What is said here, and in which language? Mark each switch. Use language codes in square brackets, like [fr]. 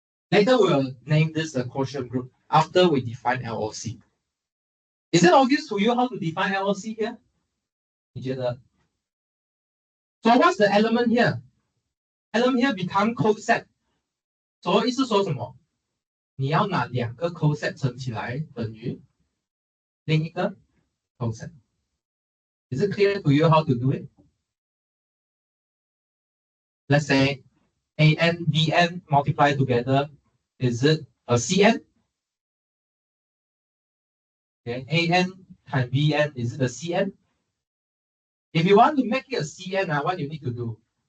[en] Later, we'll name this a quotient group after we define LOC. Is it obvious to you how to define LOC here? So what's the element here? Element here become coset. [zh] So 意思说什么？你要拿两个 coset 乘起来等于另一个 coset. [en] Is it clear to you how to do it? Let's say AN, BN multiplied together. Is it a CN? Okay, AN times BN, is it a CN? If you want to make it a CN, what you need to do?